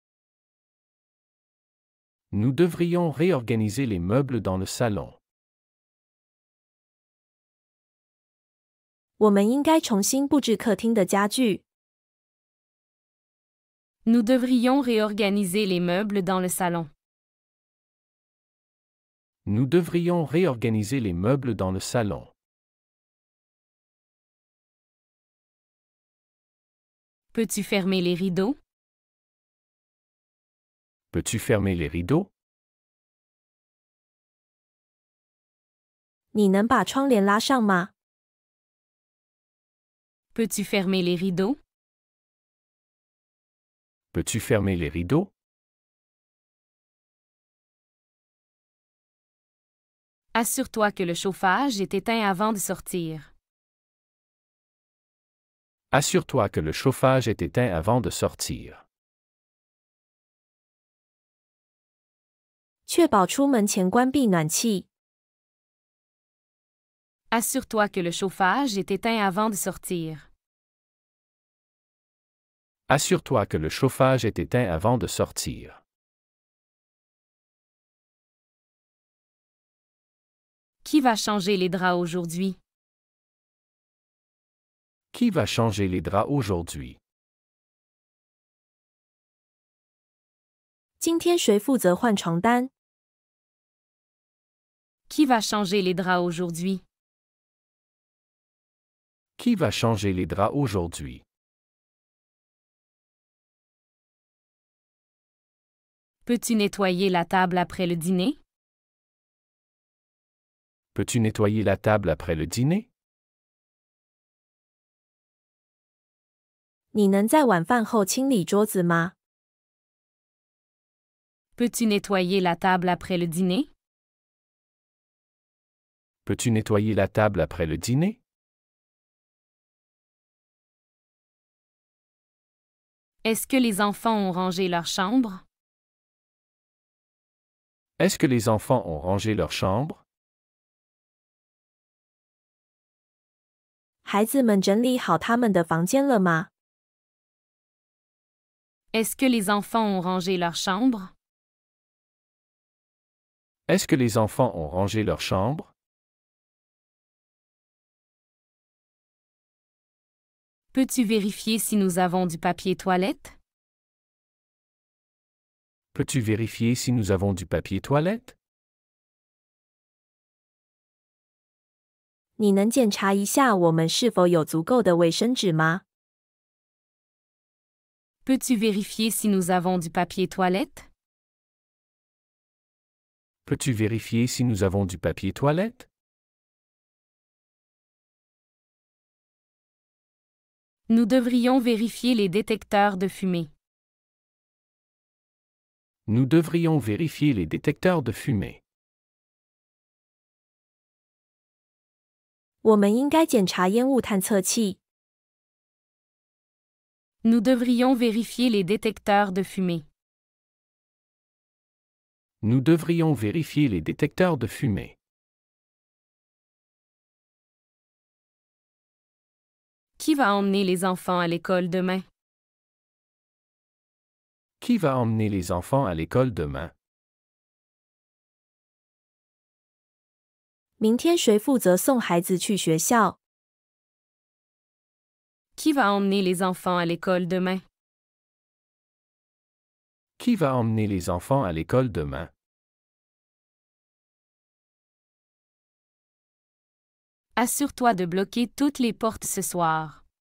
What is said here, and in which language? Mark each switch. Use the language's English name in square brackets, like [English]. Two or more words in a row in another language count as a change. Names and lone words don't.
[French] Nous devrions réorganiser les meubles dans le salon. [Chinese] 我们应该重新布置客厅的家具。 [French] Nous devrions réorganiser les meubles dans le salon. Nous devrions réorganiser les meubles dans le salon. Peux-tu fermer les rideaux? Peux-tu fermer les rideaux? [Chinese] 你能把窗帘拉上吗？ [French] Peux-tu fermer les rideaux? Peux-tu fermer les rideaux? Assure-toi que le chauffage est éteint avant de sortir. Assure-toi que le chauffage est éteint avant de sortir. [Chinese] 确保出门前关闭暖气。 [French] Assure-toi que le chauffage est éteint avant de sortir. Assure-toi que le chauffage est éteint avant de sortir. Qui va changer les draps aujourd'hui? Qui va changer les draps aujourd'hui? [Chinese] 今天谁负责换床单？ [French] Qui va changer les draps aujourd'hui? Qui va changer les draps aujourd'hui? Peux-tu nettoyer la table après le dîner? Peux-tu nettoyer la table après le dîner? [Chinese] 你能在晚饭后清理桌子吗？ [French] Peux-tu nettoyer la table après le dîner? Peux-tu nettoyer la table après le dîner? Est-ce que les enfants ont rangé leur chambre? Est-ce que les enfants ont rangé leur chambre? [Chinese] 孩子们整理好他们的房间了吗？ [French] Est-ce que les enfants ont rangé leur chambre? Est-ce que les enfants ont rangé leur chambre? Peux-tu vérifier si nous avons du papier toilette? Peux-tu vérifier si nous avons du papier toilette? [Chinese] 你能检查一下我们是否有足够的卫生纸吗？ [French] Peux-tu vérifier si nous avons du papier toilette? Peux-tu vérifier si nous avons du papier toilette? Nous devrions vérifier les détecteurs de fumée. Nous devrions vérifier les détecteurs de fumée. [Chinese] 我们应该检查烟雾探测器。 [French] Nous devrions vérifier les détecteurs de fumée. Nous devrions vérifier les détecteurs de fumée. Qui va emmener les enfants à l'école demain? Qui va emmener les enfants à l'école demain? [Chinese] 明天谁负责送孩子去学校？ [French] Qui va emmener les enfants à l'école demain? Qui va emmener les enfants à l'école demain? Assure-toi de bloquer toutes les portes ce soir.